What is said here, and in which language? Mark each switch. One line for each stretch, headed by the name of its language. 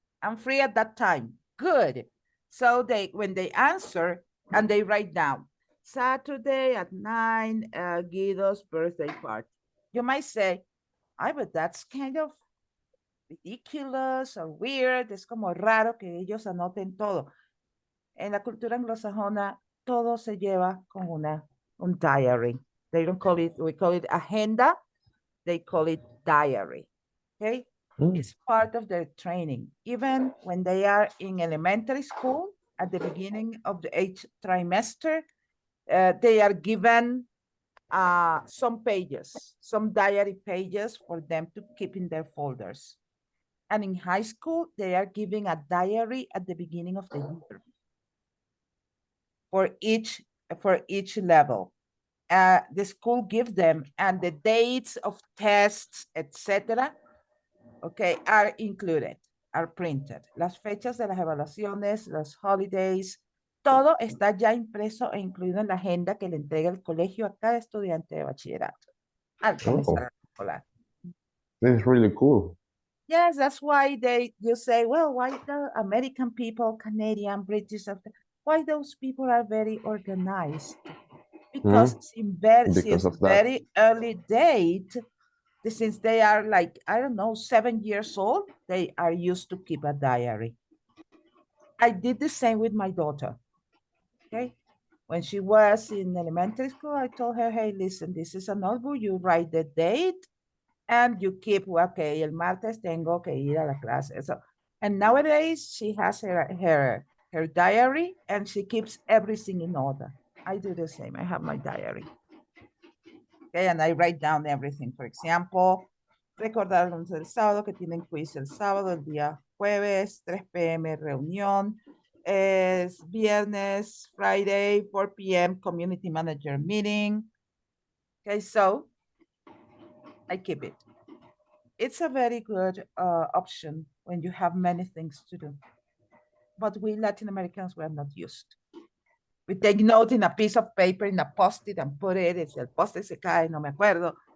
English: I'm free at that time. Good. So when they answer and they write down Saturday at 9, Guido's birthday party. You might say, but that's kind of ridiculous or weird.
Spanish: Es como raro que ellos anoten todo. En la cultura anglosajona, todo se lleva con un diary.
English: They don't call it, we call it agenda. They call it diary. Okay. It's part of their training. Even when they are in elementary school, at the beginning of the 8th trimester, they are given some pages, some diary pages for them to keep in their folders. And in high school, they are giving a diary at the beginning of the year for each level. The school gives them, and the dates of tests, etc., okay, are included, are printed.
Spanish: Las fechas de las evaluaciones, los holidays, todo está ya impreso e incluido en la agenda que le entrega el colegio a cada estudiante de bachillerato al comenzar el escolar.
English: This is really cool. Yes, that's why you say, well, why the American people, Canadian, British, why those people are very organized? Because Because since of that. very early date, since they are like, I don't know, 7 years old, they are used to keep a diary. I did the same with my daughter. Okay. When she was in elementary school, I told her, hey, listen, this is a notebook. You write the date and you keep, okay,
Spanish: el martes tengo que ir a la clase.
English: So, and nowadays she has her diary and she keeps everything in order. I do the same. I have my diary. Okay, and I write down everything. For example,
Spanish: recordarles el sábado que tienen quiz el sábado, el día jueves, 3 p.m. reunión, es viernes, Friday, 4 p.m.
English: community manager meeting. Okay, so I keep it. It's a very good option when you have many things to do. But we Latin Americans, we're not used. We take note in a piece of paper, in a post-it and put it, it's
Spanish: el post-it se cae, no me acuerdo.